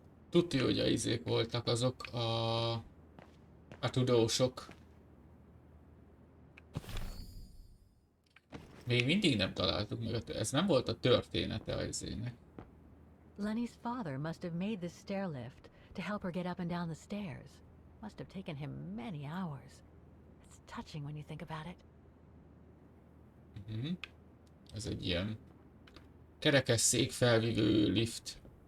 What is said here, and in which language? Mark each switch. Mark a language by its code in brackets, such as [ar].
[hu] Tudja, hogy a izék voltak azok a tudósok. Még mindig nem találtuk meg, ez nem volt a története az izének. [en] Lenny's father must have made this stair lift to help her get up and down the stairs. Must have taken him many hours. It's touching when you think about it. [hu] Ez egy ilyen kerekesszék felvívő lift.